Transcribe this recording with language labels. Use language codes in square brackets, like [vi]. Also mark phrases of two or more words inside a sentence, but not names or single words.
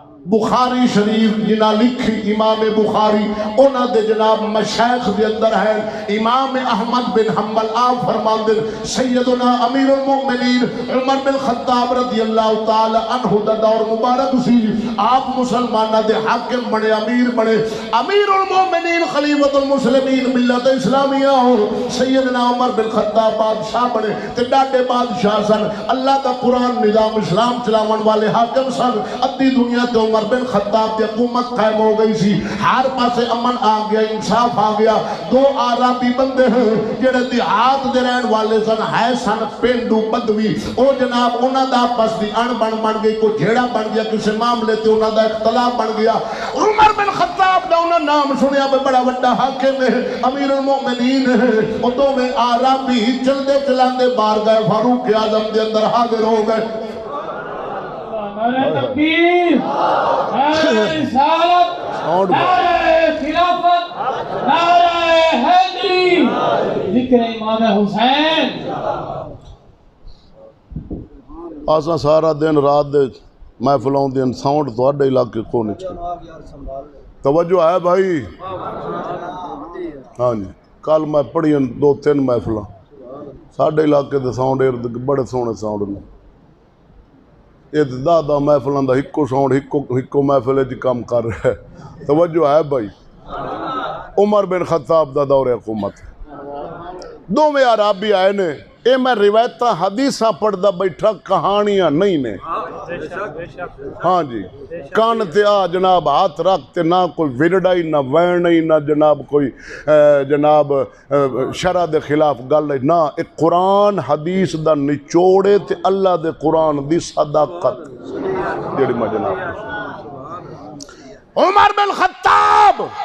[pa] بخاری شریف جنہ لکھی امام بخاری انہ دے جناب مشایخ دے اندر ہے امام احمد بن حنبل آپ فرماندے سیدنا امیر المؤمنین عمر بن خطاب [ar] رضی اللہ تعالی عنہ [pa] دا دور مبارک سی آپ مسلمانہ دے حاکم بنے امیر المؤمنین خلیفۃ المسلمین ملت اسلامیہ ہو سیدنا عمر بن خطاب بادشاہ بنے تے ڈاڈے بادشاہ سن اللہ دا قرآن نظام اسلام چلاون والے حاکم سن ادھی دنیا تے عمر بن خطاب کی حکومت قائم ہو گئی سی ہر پاسے امن آ گیا انصاف آ گیا دو عربی بندے ہیں جڑے دیہات دے رہن والے سن ہے سن پینڈو بدوی او جناب انہاں دا آپس دی ان بن گئی کوئی جھیڑا بن گیا کسی معاملے تے انہاں دا اختلاف بن گیا عمر بن خطاب دا انہاں نام سنیا بڑا بڑا حاکم ہے امیر المؤمنین ہے او دوویں عربی چلدے چلاندے بارگاہ فاروق اعظم دے اندر حاضر ہو گئے [ur] نعرہ تکبیر نعرہ رسالت نعرہ خلافت نعرہ حیدری ذکر امام حسین [pa] آساں سارا دن رات دے محفلوں دے ساؤنڈ تواڈے علاقے کو نہیں چاہیے توجہ ہے بھائی ہاں جی کل میں پڑھی 2-3 محفلاں ساڈے علاقے دے ساؤنڈ بڑے سونے ساؤنڈ نے یہ دادا محفلوں دا ہکو ساؤنڈ ہکو محفل جی کام کر رہا ہے توجہ ہے بھائی عمر بن خطاب دا دور حکومت دو میں عربی آئے نے اے میں روایتاں حدیثاں پڑھدا بیٹھا کہانیاں نہیں نے ہاں جی کان تے آ جناب ہاتھ رکھ تے نہ کوئی ورڈائی نہ وینئی نہ جناب کوئی جناب شرع دے خلاف گل ہے نہ ایک قرآن حدیث دا نچوڑے تے اللہ دے قرآن دی صداقت جڑی میں جناب عمر بن خطاب